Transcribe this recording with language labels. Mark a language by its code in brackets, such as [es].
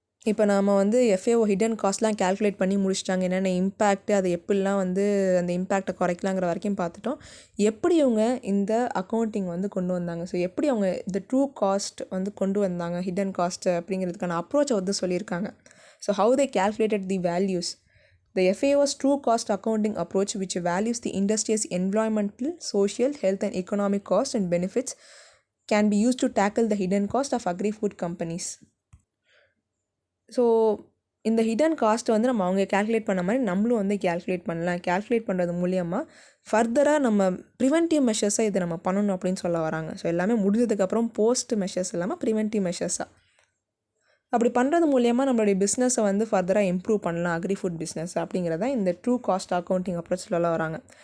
[ta] இப்போ நாம் வந்து எஃப்ஏஓ ஹிடன் காஸ்ட்லாம் கேல்குலேட் பண்ணி முடிச்சிட்டாங்க. என்னென்ன இம்பேக்ட்டு, அதை எப்படிலாம் வந்து அந்த இம்பேக்டை குறைக்கலாங்கிற வரைக்கும் பார்த்துட்டோம். எப்படி அவங்க இந்த அக்கௌண்டிங் வந்து கொண்டு வந்தாங்க, ஸோ எப்படி அவங்க இந்த ட்ரூ காஸ்ட் வந்து கொண்டு வந்தாங்க, ஹிடன் காஸ்ட்டு அப்படிங்கிறதுக்கான அப்ரோச்சை வந்து சொல்லியிருக்காங்க. [en] So how they calculated the values. The FAO's true cost accounting approach, which values the industry's environmental, social, health and economic costs and benefits, can be used to tackle the hidden cost of agri-food companies. [ta] So இந்த hidden காஸ்ட்டை வந்து நம்ம அவங்க calculate பண்ண மாதிரி நம்மளும் வந்து calculate பண்ணலாம். கேல்குலேட் பண்ணுறது மூலியமாக ஃபர்தராக நம்ம ப்ரிவென்டிவ் மெஷர்ஸாக இதை நம்ம பண்ணணும் அப்படின்னு சொல்ல வராங்க. ஸோ எல்லாமே முடிஞ்சதுக்கப்புறம் போஸ்ட் மெஷர்ஸ் இல்லாமல் ப்ரிவென்டிவ் மெஷர்ஸாக அப்படி பண்ணுறது மூலியமாக நம்மளுடைய பிஸ்னஸை வந்து ஃபர்தராக இம்ப்ரூவ் பண்ணலாம், அக்ரி ஃபுட் பிஸ்னஸ் அப்படிங்கிறத இந்த ட்ரூ காஸ்ட் அக்கௌண்டிங் அப்ரோச் சொல்ல வராங்க.